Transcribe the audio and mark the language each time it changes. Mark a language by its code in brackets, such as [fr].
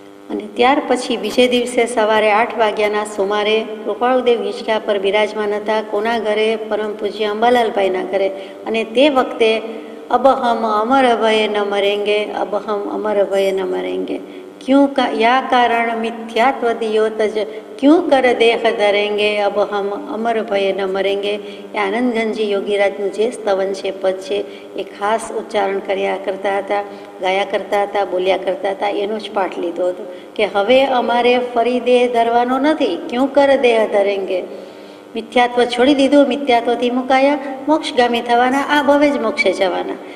[gu] અને ત્યાર પછી બીજે દિવસે સવારે 8 વાગ્યાના સુમારે કૃપાળુદેવ હિંચકા પર બિરાજમાન હતા. કોના ઘરે? પરમ પૂજ્ય અંબાલાલભાઈના ઘરે. અને તે વખતે [hi] અબ હમ અમર ભય ન મરેંગે, [gu] અબ હમ અમર ભય ન મરેંગે, [hi] या कारण मिथ्यात्व दियो तज क्यों कर देह धरेंगे अब हम अमर भय न मरेंगे। [gu] એ આનંદગંજી યોગીરાજનું જે સ્તવન છે, પદ છે, એ ખાસ ઉચ્ચારણ કર્યા કરતા હતા, ગાયા કરતા હતા, બોલ્યા કરતા હતા. એનો જ પાઠ લીધો હતો કે હવે અમારે ફરી દેહ ધરવાનો નથી. [hi] ક્યું કર દેહ ધરેંગે, [gu] મિથ્યાત્વ છોડી દીધું, મિથ્યાત્વથી મુકાયા, મોક્ષગામી થવાના, આ ભવે જ મોક્ષે જવાના.